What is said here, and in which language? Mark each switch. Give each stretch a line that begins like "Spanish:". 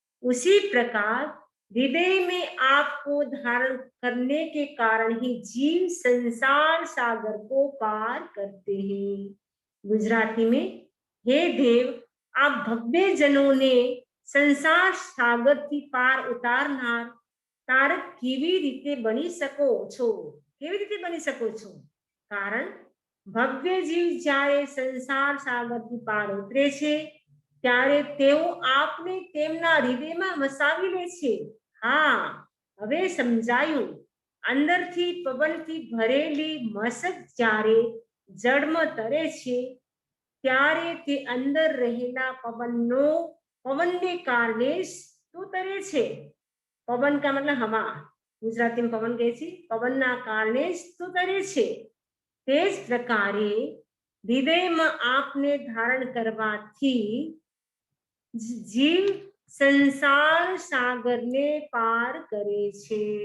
Hindi: उसी प्रकार हृदय में आपको धारण करने के कारण ही जीव संसार सागर को पार करते हैं। गुजराती में, हे देव, आप भव्य जनों ने संसार सागर की पार उतारनार
Gujarati: તારક કેવી રીતે બની શકો છો? કેવી રીતે બની શકો છો? કારણ ભવ્ય જીવ જ્યારે સંસાર સાગરથી પાર ઉતરે છે ત્યારે તેઓ આપને તેમના હૃદયમાં વસાવી લે છે। હા, હવે સમજાયું। અંદરથી પવનથી ભરેલી મશક જ્યારે જળમાં તરે છે ત્યારે તે અંદર રહેલા પવનને કારણે શું તરે છે?
Hindi: पवन का मतलब हवा, गुजराती में पवन
Gujarati: કહે છે, પવનના કારણે શું કરે છે? તે જ પ્રકારે હૃદયમાં આપને ધારણ કરવાથી જીવ સંસાર સાગરને પાર કરે છે।